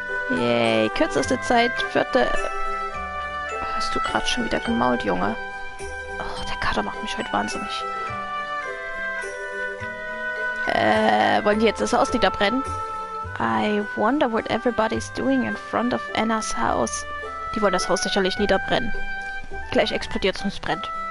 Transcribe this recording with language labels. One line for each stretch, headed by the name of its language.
German: Yay, kürzeste Zeit, vierte... Hast du gerade schon wieder gemault, Junge? Oh, der Kater macht mich heute wahnsinnig. Wollen die jetzt das Haus niederbrennen?
English: I wonder what everybody's doing in front of Anna's house.
German: Die wollen das Haus sicherlich niederbrennen. Gleich explodiert es und es brennt.